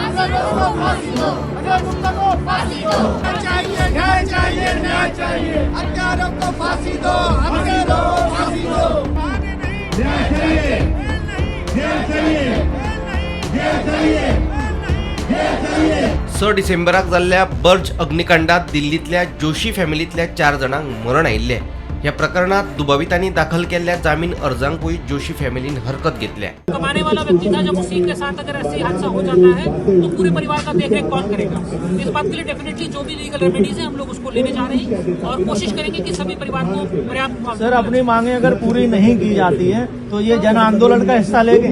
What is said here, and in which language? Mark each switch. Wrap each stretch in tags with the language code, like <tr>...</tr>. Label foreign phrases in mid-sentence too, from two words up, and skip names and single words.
<hi>न्याय चाहिए, न्याय चाहिए, हत्यारों को फांसी दो, हत्यारों को फांसी दो। न्याय चाहिए, न्याय चाहिए, न्याय चाहिए, न्याय चाहिए।</hi> <kok>6 डिसेंबराक जाल्ल्या बर्ज अग्निकांडात दिल्लीतल्या जोशी फॅमिलीतल्या 4 जाणांक मरण आयिल्लें. ह्या प्रकरणात दुबावितांनी दाखल केलेल्या जामीन अर्जांकूय जोशी फॅमिलीन हरकत घेतल्या.</kok> <hi>कमाने वाला व्यक्ति था, जब उसी के साथ अगर ऐसे हादसा हो जाता है तो पूरे परिवार का देखरेख कौन करेगा। इस बात के लिए डेफिनेटली जो भी</hi> <en>legal remedies</en> <hi>है हम लोग उसको लेने जा रहे हैं और कोशिश करेंगे कि सभी परिवार को पर्याप्त। सर, अपनी मांगे अगर पूरी नहीं की जाती है तो ये जन आंदोलन का हिस्सा लेंगे।</hi>